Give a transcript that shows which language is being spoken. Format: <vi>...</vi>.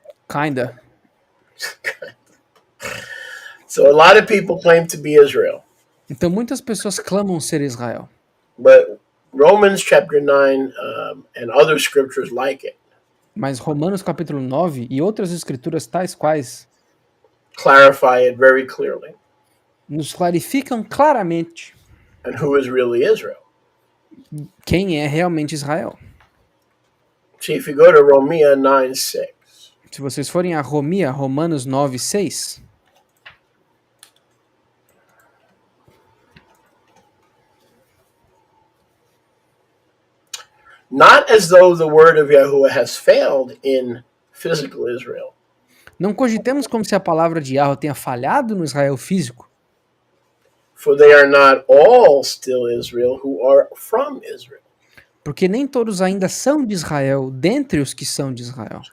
<en>Kinda. So a lot of people claim to be Israel.</en> <pt>Então muitas pessoas clamam ser Israel.</pt> <en>But Romans chapter 9 and other scriptures like it</en> <pt>Mas Romanos capítulo 9 e outras escrituras tais quais</pt> <en>clarify it very clearly.</en> <pt>Nos clarificam claramente</pt> <en>And who is really Israel?</en> <pt>quem é realmente Israel.</pt> <en>See, if you go to Romans 9:6,</en> <pt>Se vocês forem a Romanos 9:6,</pt> <en>not as though the word of Yahuwah has failed in physical Israel.</en> <pt>não cogitemos como se a palavra de Yahweh tenha falhado no Israel físico,</pt> <en>For they are not all still Israel who are from Israel.</en> <pt>porque nem todos ainda são de Israel, dentre os que são de Israel.</pt>